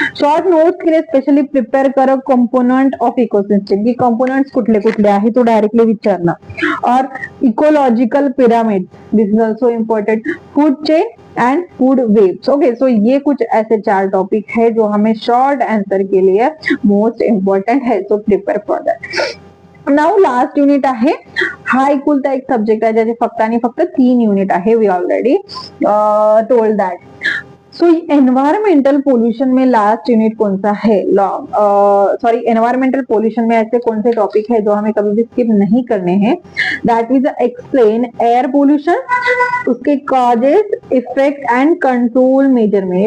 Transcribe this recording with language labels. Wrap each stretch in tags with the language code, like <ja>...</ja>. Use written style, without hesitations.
<hi>Short notes के लिए specially prepare करो कंपोनेंट ऑफ इकोसिस्टम.</hi> <mr>की कंपोनेंट्स कुठले कुठले आहे तो डायरेक्टली विचारना.</mr> <en>और ecological pyramid, this is also important.</en> <hi>Food chain and food waves. Okay, सो ये कुछ ऐसे 4 टॉपिक है जो हमें शॉर्ट आंसर के लिए मोस्ट इम्पॉर्टंट है.</hi> <en>So prepare for that. Now</en> <mr>last unit आहे. हा एकुलता एक सब्जेक्ट आहे ज्याचे फक्त आणि फक्त 3 युनिट आहे.</mr> <en>We already told that.</en> <hi>So environmental pollution में लास्ट यूनिट कौन सा है? एनवायरमेंटल पोल्यूशन में ऐसे कौन से टॉपिक है जो हमें कभी भी स्किप नहीं करने हैं?</hi> <en>that is explain air pollution,</en> <hi>उसके causes,</hi> <en>Effect and control measurement.</en>